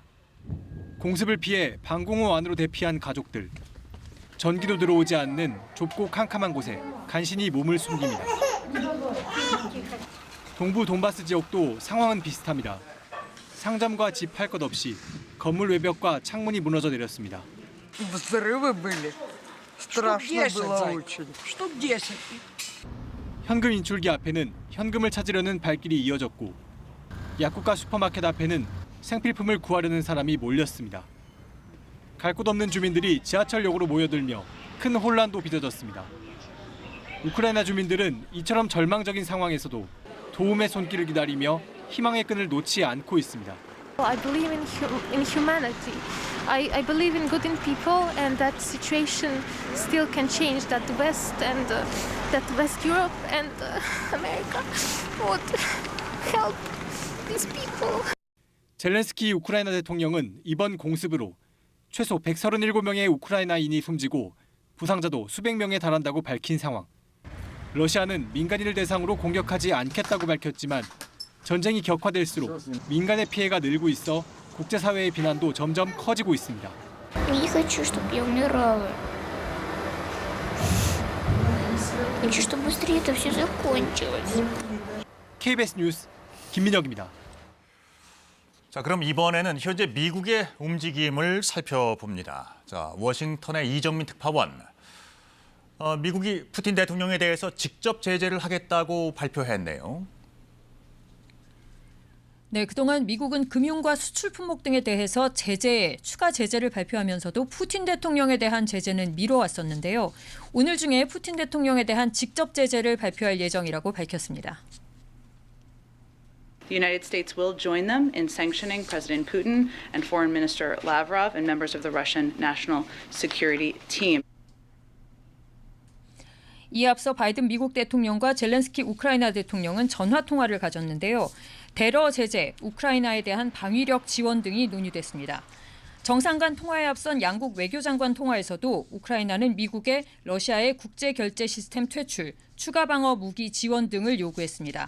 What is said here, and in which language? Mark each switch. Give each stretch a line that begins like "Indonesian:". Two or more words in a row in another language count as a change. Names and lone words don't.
Korean: 공습을 피해 방공호 안으로 대피한 가족들. 전기도 들어오지 않는 좁고 캄캄한 곳에 간신히 몸을 숨깁니다. 동부 돈바스 지역도 상황은 비슷합니다. 상점과 집 할 것 없이 건물 외벽과 창문이 무너져 내렸습니다.
Russian: Взрывы были. Страшно было очень. Штук 10.
Korean: 현금 인출기 앞에는 현금을 찾으려는 발길이 이어졌고 약국과 슈퍼마켓 앞에는 생필품을 구하려는 사람이 몰렸습니다. 갈 곳 없는 주민들이 지하철역으로 모여들며 큰 혼란도 빚어졌습니다. 우크라이나 주민들은 이처럼 절망적인 상황에서도 도움의 손길을 기다리며 희망의 끈을 놓지 않고 있습니다.
English: I believe in humanity. I believe in good in people, and that situation still can change. That West Europe and America would help these people.
Korean: 젤렌스키 우크라이나 대통령은 이번 공습으로 최소 137명의 우크라이나인이 숨지고 부상자도 수백 명에 달한다고 밝힌 상황. 러시아는 민간인을 대상으로 공격하지 않겠다고 밝혔지만 전쟁이 격화될수록 민간의 피해가 늘고 있어 국제사회의 비난도 점점 커지고 있습니다.
Russian: Не хочу, чтобы я умирала. Хочу, чтобы быстрее это все закончилось.
Korean: KBS 뉴스 김민혁입니다. 자, 그럼 이번에는 현재 미국의 움직임을 살펴봅니다. 자, 워싱턴의 이정민 특파원. 미국이 푸틴 대통령에 대해서 직접 제재를 하겠다고 발표했네요. 네, 그동안 미국은 금융과 수출 품목 등에 대해서 추가 제재를 발표하면서도 푸틴 대통령에 대한 제재는 미뤄왔었는데요. 오늘 중에 푸틴 대통령에 대한 직접 제재를 발표할 예정이라고 밝혔습니다.
English: The United States will join them in sanctioning President Putin and Foreign Minister Lavrov and members of the Russian National Security Team.
Korean: 이에 앞서 바이든 미국 대통령과 젤렌스키 우크라이나 대통령은 전화 통화를 가졌는데요. 테러 제재, 우크라이나에 대한 방위력 지원 등이 논의됐습니다. 정상 간 통화에 앞선 양국 외교장관 통화에서도 우크라이나는 미국의 러시아의 국제 결제 시스템 퇴출, 추가 방어 무기 지원 등을 요구했습니다.